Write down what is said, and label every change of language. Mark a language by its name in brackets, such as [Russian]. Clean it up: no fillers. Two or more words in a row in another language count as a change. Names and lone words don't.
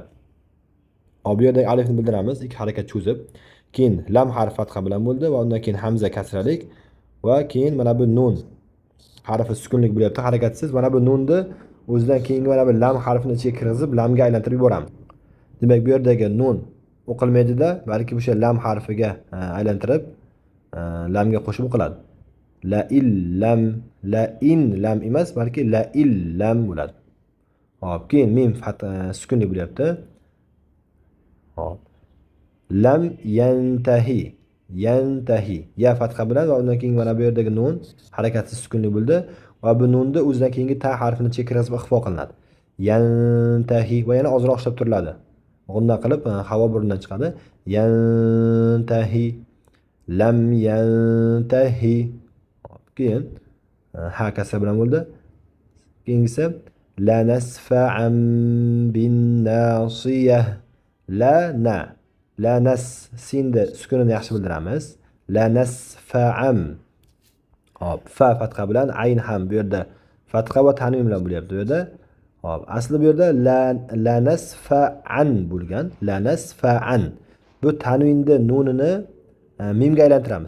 [Uzbek] Hop, bu yerdagi alifni bildiramiz, ikki harakat cho'zib, keyin lam harfi fatha bilan bo'ldi va undan keyin hamza kasralik va keyin mana bu nun harfi sukunlik bo'lyapti, harakatsiz. Mana bu nunni o'zidan keyingi mana bu lam harfini ichiga kirgizib, lamga aylantirib yuboramiz. Demak, bu yerdagi nun o'qilmaydi-da, balki o'sha lam harfiga aylantirib lamga qo'shib o'qiladi. [Arabic] لئلم, لئن لم [Uzbek] emas, balki [Arabic] لئلم [Uzbek] bo'ladi. Hop, keyin mim sukunlik bo'lyapti. [Arabic] Hop. لم ينته. [Uzbek] Yantahi. Ya fatha bilan va undan keyin mana bu yerdagi nun harakatsiz sukunlik bo'ldi va bu nunni o'zidan keyingi ta harfini chekirib ixfo qilinadi. Yantahi va yana ozroq ishlab turiladi. G'unna qilib havo burundan chiqadi. [Arabic] ينته. لم ينته. [Uzbek] Keyin ha kasra bilan bo'ldi. Keyingisi [Arabic] لنسفعا بالناصية. [Uzbek] La na. La nas sindi sukunini yaxshi bildiramiz. [Arabic] لنسفعا. [Uzbek] Hop, fa fatha bilan ayn ham bu yerda fatha va tanvin bilan bo'lyapti bu yerda. Hop, asli bu yerda [Arabic] لنسفعا [Uzbek] bo'lgan. [Arabic] لنسفعا. [Uzbek] Bu tanvinni nunini mimga aylantiramiz.